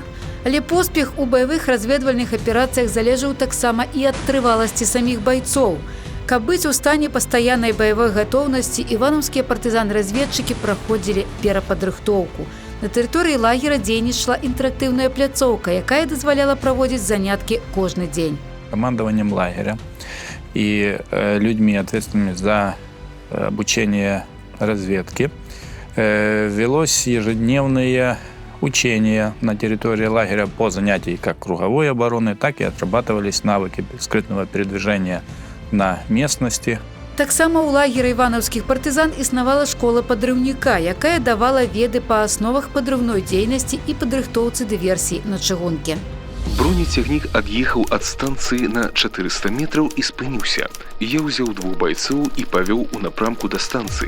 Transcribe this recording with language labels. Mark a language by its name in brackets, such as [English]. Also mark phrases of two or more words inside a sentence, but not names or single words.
[Belarusian] Але поспех у баявых разведвальных аперацыях залежаў таксама і ад трываласці саміх байцоў. Каб быць у стане пастаяннай баявой гатоўнасці, іванаўскія партызан-разведчыкі праходзілі перападрыхтоўку. На тэрыторыі лагера дзейнічала інтэрактыўная пляцоўка, якая дазваляла праводзіць заняткі кожны дзень. [Russian] Командованием лагеря и людьми, ответственными за обучение разведки, велось ежедневные учения на территории лагеря по занятиям как круговой обороны, так и отрабатывались навыки скрытного передвижения на местности. [Belarusian] Таксама ў лагеры іванаўскіх партызан існавала школа падрыўніка, якая давала веды па асновах падрыўной дзейнасці і падрыхтоўцы дыверсій на чыгункі. Бронецягнік ад'ехаў ад станцыі на 400 метраў і спыніўся. Я ўзяў 2 байцоў і павёў у напрамку да станцыі.